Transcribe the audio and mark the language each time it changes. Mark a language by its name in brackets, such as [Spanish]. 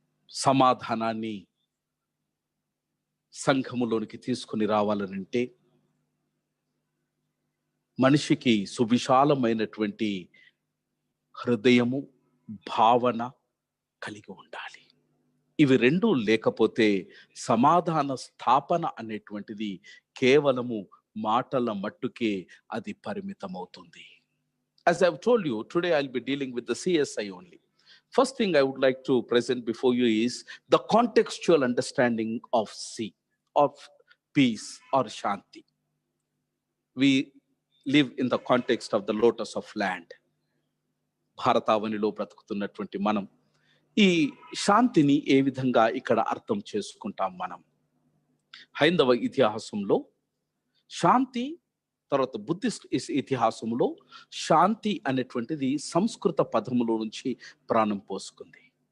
[Telugu] సమాధానాన్ని సంఘములోనికి తీసుకుని రావాలనంటే మనిషికి సువిశాలమైనటువంటి హృదయము, భావన కలిగి ఉండాలి. ఇవి రెండూ లేకపోతే సమాధాన స్థాపన అనేటువంటిది కేవలము మాటల మట్టుకే అది పరిమితమవుతుంది. [English] As I've told you, today I'll be dealing with the CSI only. First thing I would like to present before you is the contextual understanding of peace or Shanti. We live in the context of the lotus of land. [Telugu] భారతావనిలో బ్రతుకుతున్నటువంటి మనం ఈ శాంతిని ఏ విధంగా ఇక్కడ అర్థం చేసుకుంటాం? మనం హైందవ ఇతిహాసంలో శాంతి, తర్వాత బుద్ధిస్ట్ ఇతిహాసంలో శాంతి అనేటువంటిది సంస్కృత పదములో నుంచి ప్రాణం పోసుకుంది.